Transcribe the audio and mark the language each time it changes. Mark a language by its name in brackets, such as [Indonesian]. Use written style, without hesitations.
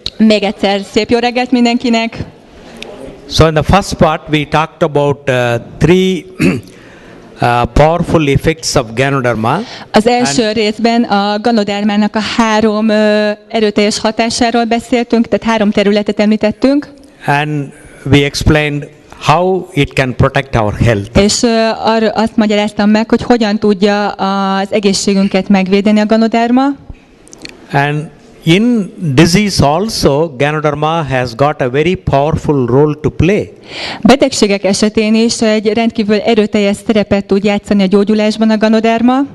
[Hungarian] Még egyszer szép jó reggelt mindenkinek. [English] So in the first part we talked about three powerful effects of Ganoderma. [Hungarian] Az első részben a Ganodermának a 3 erőteljes hatásáról beszéltünk, tehát 3 területet említettünk. [English] And we explained how it can protect our health. [Hungarian] És azt magyaráztam meg, hogy hogyan tudja az egészségünket megvédeni a Ganoderma. [English] And in disease also, Ganoderma has got a very powerful role to play. [Hungarian] Betegségek esetén is egy rendkívül erőteljes szerepet tud játszani a gyógyulásban a Ganoderma.